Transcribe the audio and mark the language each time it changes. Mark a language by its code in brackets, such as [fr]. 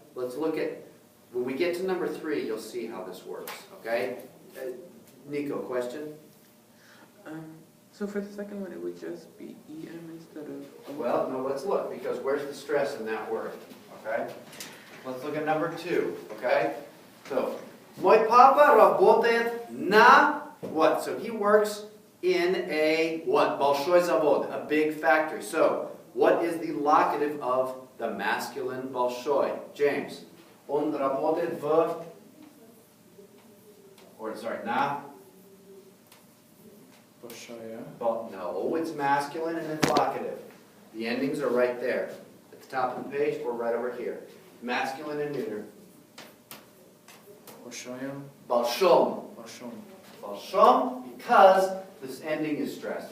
[en] Let's look at, when we get to number 3, you'll see how this works. Okay? Nico, question? So for the second one, it would just be EM instead of. Well, no, let's look, because where's the stress in that word? Okay? Let's look at number 2, okay? [ru] So, мой папа работает на [en] what? So he works in a what? [ru] Большой завод, [en] a big factory. So, what is the locative of the masculine большой? James. [ru] Он работает в, [en] or sorry, [ru] на. Bolshaya. [en] No, it's masculine and it's locative. The endings are right there. At the top of the page or right over here. Masculine and neuter. [ru] Bolshaya. Balshom. Bolshon. [en] Balshom, because this ending is stressed.